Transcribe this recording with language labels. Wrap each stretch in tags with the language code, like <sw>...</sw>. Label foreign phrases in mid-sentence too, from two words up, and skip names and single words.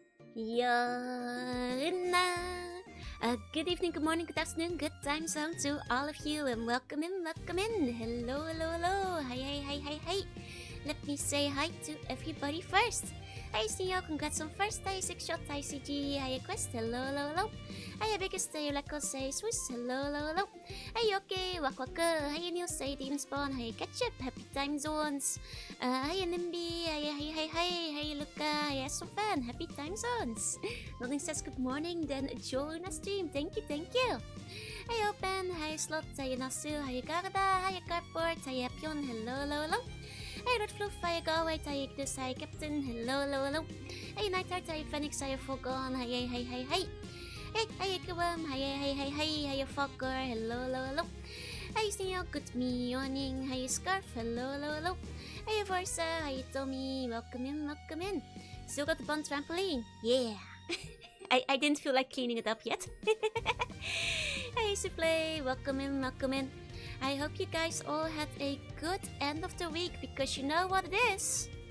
<en>Jorunna. Good evening, good morning, good afternoon, good time zone to all of you, and welcome in, welcome in. Hello, hello, hello. Hi. Let me say hi to everybody first. Hi, Sneo, congrats on first. Hi, 6shot. Hi, CG. Hi, Quest. Hello, hello, hello. Hi, Biggest. Hi, Leko. Say Swiss. Hello, hello, hello. Hi, okay. Waka. Hi, Neil. Say Demon Spawn. Hi, Ketchup. Happy time zones. Hi, Nimby. Hi, Luca. Hi, Asofan. Happy time zones. Nothing says good morning, then Jorunna stream. Thank you. Hi, Open. Hi, Slot. Hi, Nasu. Hi, Garda. Hi, Cardboard. Hi, Pion. Hello, hello, hello. Hey, Red Fluff, hi, Galway, hi, Ignis, hi, Captain, hello, hello, hello. Hey, Nightheart, hi, Phoenix, hi, Fogon, hi. Hey, Ikawam, hi, Fogger, hello, hello, hello. Hi, Sneo, good morning, hi, Scarf, hello, hello, hello. Hey, Vorsa, hi, Tommy, welcome in. Still got the bun trampoline, yeah. I didn't feel like cleaning it up yet. Hey, Souffle, welcome in. I hope you guys all had a good end of the week, because you know what it is?</en>